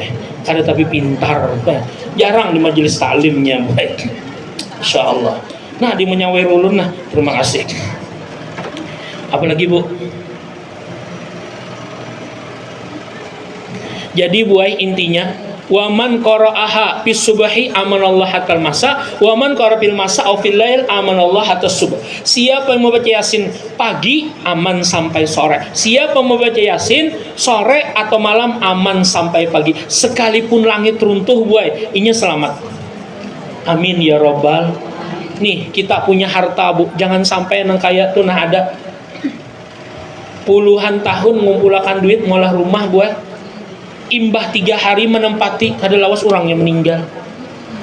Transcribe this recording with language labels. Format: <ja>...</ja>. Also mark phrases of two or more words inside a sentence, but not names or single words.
<bjn>Kada tapi pintar boy. Jarang di majelis taklimnya boy. Insyaallah. Nah di menyawai ulun nah, terima kasih. Apalagi bu? Jadi buai intinya</bjn> <ar>ومن قرأها في الصبح أمنه الله حتى المساء ومن قرأ في المساء أو في الليل أمنه الله حتى الصبح.</ar> <id>Siapa yang membaca Yasin pagi aman sampai sore. Siapa yang membaca Yasin sore atau malam aman sampai pagi.</id> <bjn>Sekalipun langit runtuh buai, inya selamat.</bjn> <ar>آمين يا ربّ.</ar> <bjn>Nih kita punya harta bu, jangan sampai nang kaya tuh nah ada puluhan tahun ngumpulkan duit ngolah rumah buat imbah 3 hari menempati kada lawas orangnya meninggal.</bjn>